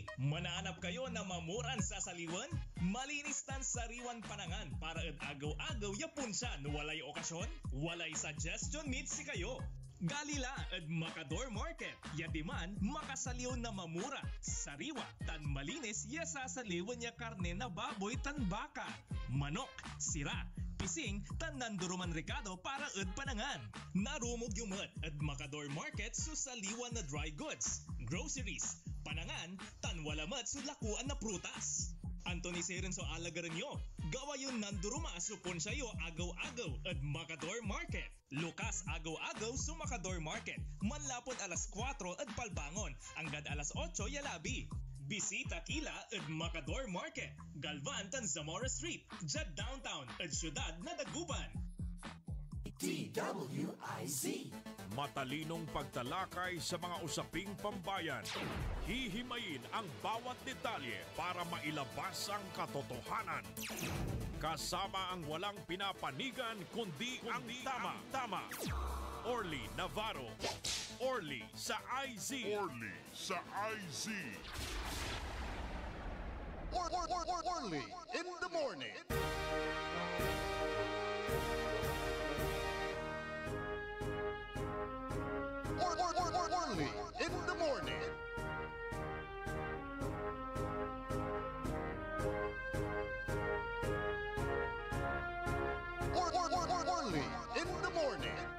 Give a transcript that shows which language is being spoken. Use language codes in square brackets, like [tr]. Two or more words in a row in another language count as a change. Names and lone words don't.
[pag] Manaanap kayo na mamuran sa saliwan? Malinis tan sariwan panangan para at agaw-agaw yapon siya no walay okasyon? Walay suggestion meet si kayo. Galila at Macador Market. Yadiman, makasaliw na mamura. Sariwa, tan malinis, yasasaliwan niya karne na baboy tan baka. Manok, sira, pising, tan nanduruman rekado para at panangan. Narumog yumat at Macador Market susaliwan na [en] dry goods, groceries, [pag] panangan, tan walamat sulakuan na prutas. Anthony Seren so alagaran nyo. Gawa yun nanduruma supon sa'yo agaw-agaw at Macador Market. Lukas agaw-agaw sa Macador Market. Manlapon alas 4 at palbangon. Anggad alas 8 yalabi. Bisita kila at Macador Market. Galvan tan Zamora Street. Jad downtown at syudad na Dagupan. [tl] DWIZ. Matalinong pagtalakay sa mga usaping pambayan. Hihimayin ang bawat detalye para mailabas ang katotohanan. Kasama ang walang pinapanigan kundi ang tama. Orly Navarro. Orly sa IZ. Orly sa IZ. [en] Orly in the morning. Orly in the morning. Orly in the morning.